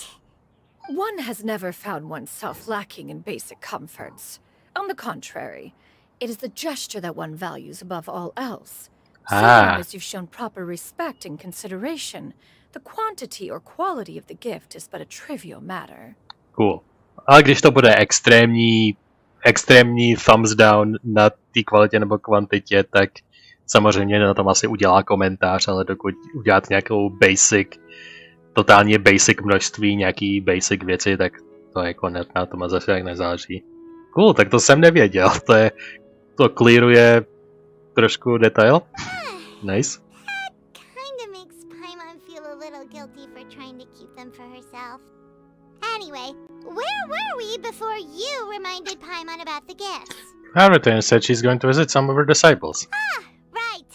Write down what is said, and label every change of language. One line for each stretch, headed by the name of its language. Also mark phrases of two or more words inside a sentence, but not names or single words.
English: One has never found oneself lacking in basic comforts. On the contrary, it is the gesture that one values above all else. So long as you've shown proper respect and consideration, the quantity or quality of the gift is but a trivial matter. Cool.
Czech: Ale když to bude extrémní
English: thumbs down
Czech: na té kvalitě nebo kvantitě, tak samozřejmě na tom asi udělá komentář, ale dokud uděláte nějakou totálně basic množství, nějaký basic věci, tak to jako na tom zase jak nezáleží. Cool, tak to jsem nevěděl, to clearuje trošku detail.
English: Nice. That kinda makes Paimon feel a little guilty for trying to keep them for herself. Anyway, where were we before you reminded Paimon about the gifts? Raiden said she's going to visit some of her disciples. Ah, right.